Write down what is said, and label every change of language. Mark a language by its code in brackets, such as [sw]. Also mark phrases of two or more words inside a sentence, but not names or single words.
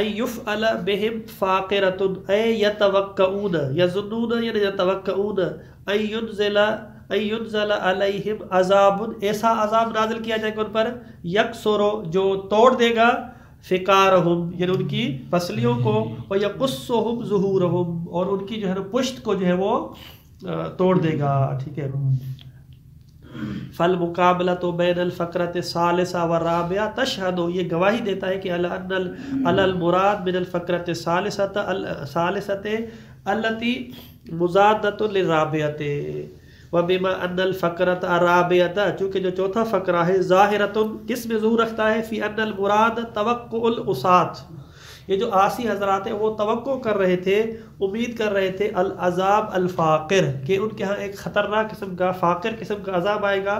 [ar] یفعل بہم فاقرۃ [ur] اے [ar] یتوقعون، یظنون [ur] یعنی [ar] یتوقعون ان ینزل علیہم عذاب، [ur] ایسا عذاب نازل کیا جائے گا ان پر، یکسرو جو توڑ دے گا، فقارہم یعنی ان کی پسلیوں کو، [ar] ویقصہم ظہورہم [ur] اور ان کی جو ہے پشت کو جو ہے وہ توڑ دے گا. ٹھیک ہے. [ar] فالمقابلۃ بین الفقرۃ الثالثہ والرابعہ تشہد، [ur] یہ گواہی دیتا ہے کہ [ar] علی المراد من الفقرۃ الثالثۃ التی مضادۃ للرابعۃ وبما ان الفقرۃ الرابعۃ، [ur] چونکہ جو چوتھا فقرہ ہے ظاہرۃ، کس میں ظہور رکھتا ہے، [ar] فی ان المراد توقع العصاۃ، [ur] یہ جو عاصی حضرات ہیں وہ توقع کر رہے تھے، امید کر رہے تھے [ar] العذاب الفاقر، [ur] کہ ان کے ہاں ایک خطرناک قسم کا فاقر قسم کا عذاب آئے گا.